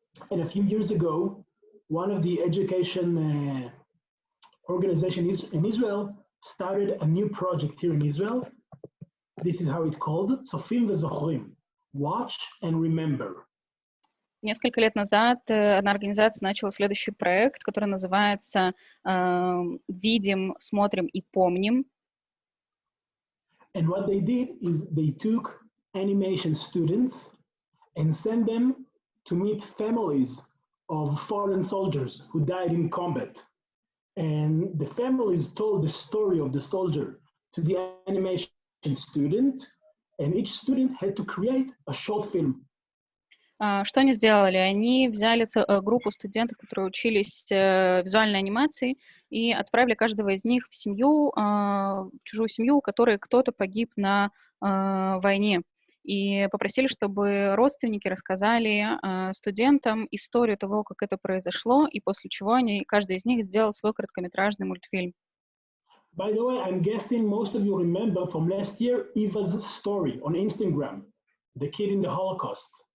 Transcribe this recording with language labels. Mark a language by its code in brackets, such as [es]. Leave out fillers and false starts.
[en] And a few years ago, one of the education organizations in Israel started a new project here in Israel. This is how it's called, Tzofim v'Zochrim, Watch and Remember. [ru] Несколько лет назад одна организация начала следующий проект, который называется «Видим, смотрим и помним». [en] And what they did is they took animation students and sent them to meet families of fallen soldiers who died in combat. And the families told the story of the soldier to the animation student, and each student had to create a short film. [ru] Что они сделали? Они взяли группу студентов, которые учились визуальной анимации, и отправили каждого из них в семью, в чужую семью, у которой кто-то погиб на войне. И попросили, чтобы родственники рассказали студентам историю того, как это произошло, и после чего каждый из них сделал свой короткометражный мультфильм. [en] By the way, I'm guessing most of you remember from last year Eva's story on Instagram, the kid in the Holocaust.